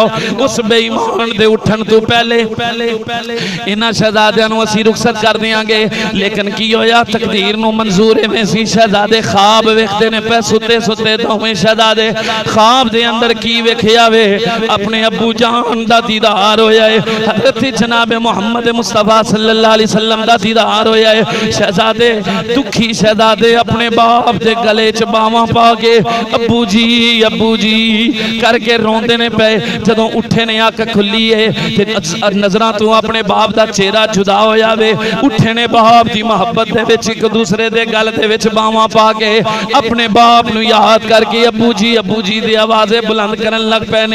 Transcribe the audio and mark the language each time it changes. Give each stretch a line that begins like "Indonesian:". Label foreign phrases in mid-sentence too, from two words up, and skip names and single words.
Punjabi: ਉਸ ਬੇਈਮਾਨ ਦੇ ਉੱਠਣ ਤੋਂ ਪਹਿਲਾਂ ਇਨ੍ਹਾਂ ਸ਼ਹਿਜ਼ਾਦੀਆਂ ਨੂੰ ਅਸੀਂ ਰੁਖ਼ਸਤ ਕਰ ਦੇਂਗੇ। ਲੇਕਿਨ ਕੀ ਹੋਇਆ, ਤਕਦੀਰ ਨੂੰ ਮਨਜ਼ੂਰ ਇਵੇਂ ਸੀ, ਸ਼ਹਿਜ਼ਾਦੇ ਖ਼੍ਵਾਬ ਵੇਖਦੇ ਨੇ ਪੇ ਸੁੱਤੇ ਸੁੱਤੇ ਦੋਵੇਂ ਸ਼ਹਿਜ਼ਾਦੇ। ਖ਼੍ਵਾਬ ਦੇ ਅੰਦਰ ਕੀ ਵੇਖਿਆ ਵੇ, ਆਪਣੇ ਅੱਬੂ ਜਾਨ ਦਾ ਦੀਦਾਰ ਹੋਇਆ ਹੈ। ਹਜ਼ਰਤ ਜਨਾਬ ਮੁਹੰਮਦ ਮੁਸਤਫ਼ਾ
Arabic: صلى الله عليه وسلم
Punjabi: ਦਾ ਦੀਦਾਰ ਹੋਇਆ ਹੈ। ਸ਼ਹਿਜ਼ਾਦੇ ਦੁਖੀ ਸ਼ਹਿਜ਼ਾਦੇ ਆਪਣੇ ਬਾਪ ਦੇ ਗਲੇ 'ਚ ਬਾਹਵਾਂ ਪਾ ਕੇ ਅੱਬੂ ਜੀ ਕਰਕੇ ਰੋਂਦੇ ਨੇ ਪੇ। ਜਦੋਂ ਉੱਠੇ ਨੇ ਅੱਖ ਖੁੱਲ੍ਹੀ ਹੈ ਤੇ ਨਜ਼ਰਾਂ ਤੋਂ ਆਪਣੇ ਬਾਪ ਦਾ ਚਿਹਰਾ ਜੁਦਾ ਹੋਇਆ ਵੇ। ਉੱਠੇ ਨੇ ਬਾਪ ਦੀ ਮੁਹੱਬਤ ਦੇ ਵਿੱਚ ਇੱਕ ਦੂਸਰੇ ਦੇ ਗਲ ਦੇ ਵਿੱਚ ਬਾਹਵਾਂ ਪਾ ਕੇ ਆਪਣੇ ਬਾਪ ਨੂੰ ਯਾਦ ਕਰਕੇ ਅੱਬੂ ਜੀ ਦੀ ਆਵਾਜ਼ਾਂ ਬੁਲੰਦ ਕਰਨ ਲੱਗ ਪੇ ਨੇ।